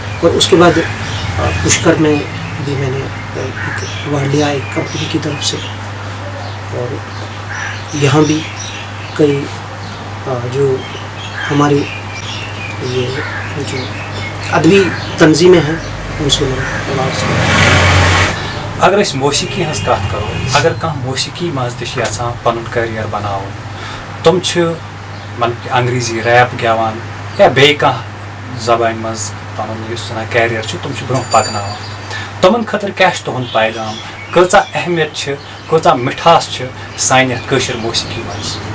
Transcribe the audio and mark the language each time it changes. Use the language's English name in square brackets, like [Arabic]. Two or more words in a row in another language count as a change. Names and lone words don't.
[Urdu] اور اس کے بعد پشکر میں بھی میں نے ایک ایوارڈ لیا ایک کمپنی کی طرف سے, اور یہاں بھی کئی جو ہماری یہ جو ادبی تنظیمیں ہیں ان سے میں ایوارڈ سے. [Kashmiri] اگر أسۍ موسیقی ہٕنٛز کتھ کرو, اگر کانٛہہ موسیقی منٛز تہِ چھُ یژھان پنُن کیریَر بناوُن, تِم چھِ مطلب کہ انگریزی ریپ گٮ۪وان یا بیٚیہِ کانٛہہ زبانہِ منٛز پنُن یُس زَن کیریَر چھُ تِم چھِ برونٛہہ پکناوان. تِمن خٲطرٕ کیٛاہ چھُ تُہُنٛد پیغام, کۭژاہ اہمیت چھِ, کۭژاہ مِٹھاس چھِ سانہِ یتھ کٲشِر موسیقی منٛز؟